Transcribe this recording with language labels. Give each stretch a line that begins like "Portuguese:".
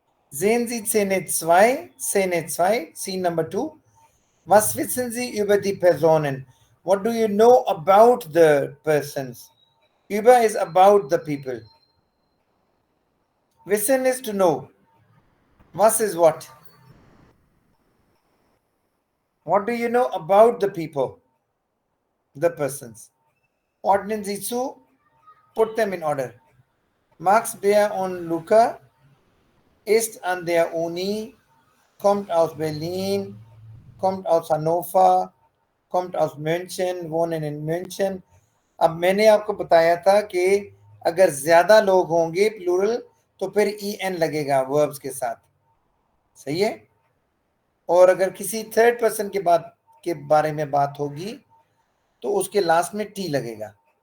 German: Sehen Sie Szene 2,
English: Scene Number 2.
German: Was wissen Sie über die Personen?
English: What do you know about the persons? Über is about the people. Wissen is to know. Was is what? What do you know about the people? The persons.
German: Ordnen Sie zu.
English: Put them in order.
German: Max, Bea und Luca ist an der Uni, kommt aus Berlin, kommt aus Hannover, kommt aus München, wohnen in München.
Hindi: अब मैंने आपको बताया था कि अगर ज्यादा लोग होंगे प्लूरल तो फिर en लगेगा वर्ब्स के साथ. सही है? और अगर किसी थर्ड पर्सन के बारे में बात होगी तो उसके लास्ट में टी लगेगा.